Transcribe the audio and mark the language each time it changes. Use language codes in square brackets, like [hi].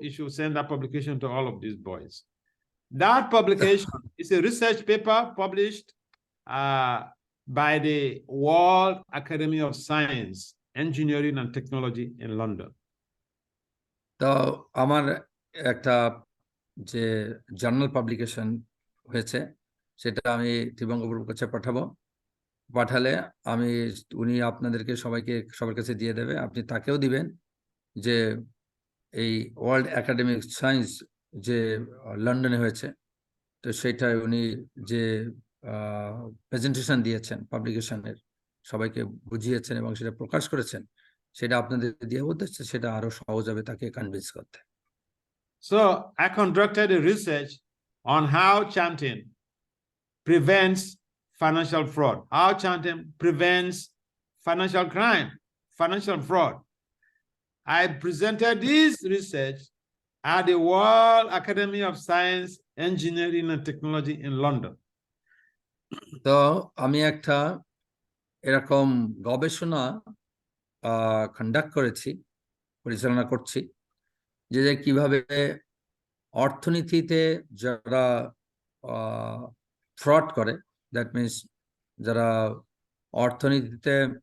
[en] He should send that publication to all of these boys. That publication is a research paper published by the World Academy of Science, Engineering and Technology in London. [bn] তো আমার একটা যে journal publication হয়েছে, সেটা আমি ত্রিবঙ্গপুর কাছে পাঠাবো। পাঠালে আমি, উনি আপনাদেরকে সবার কাছে দিয়ে দেবে, আপনি তাকেও দিবেন, যে এই ওয়ার্ল্ড একাডেমিক সায়েন্স যে লন্ডনে হয়েছে, তো সেটাই উনি যে প্রেজেন্টেশন দিয়েছেন পাবলিকেশনের, সবাইকে বুঝিয়েছেন এবং সেটা প্রকাশ করেছেন, সেটা আপনাদের দিয়ে উদ্দেশ্যে সেটা আরো সহজ হবে তাকে কনভিন্স করতে। [en] So I conducted a research on how chanting prevents financial fraud, how chanting prevents financial crime, financial fraud. I presented this research at the World Academy of Science, Engineering and Technology in London. [bn] তো আমি একটা এরকম গবেষণা conduct করেছি, পরিচালনা করছি, যে কিভাবে অর্থনীতিতে যারা ফ্রড করে, [en] that means [bn] যারা অর্থনীতিতে